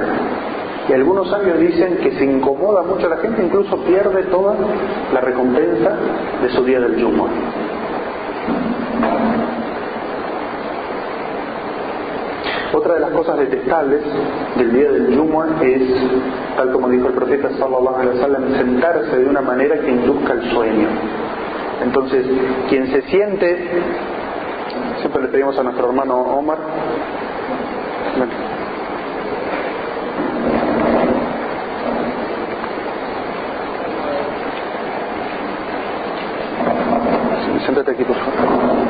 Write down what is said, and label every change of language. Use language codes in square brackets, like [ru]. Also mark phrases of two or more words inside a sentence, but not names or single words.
[es] Y algunos sabios dicen que se incomoda mucho a la gente, incluso pierde toda la recompensa de su día del Jumu'ah. Otra de las cosas detestables del día del Jumu'ah es, tal como dijo el profeta [ar] صلى الله عليه وسلم, [es] sentarse de una manera que induzca el sueño. Entonces, quien se siente, siempre le pedimos a nuestro hermano Omar, siéntate aquí por favor.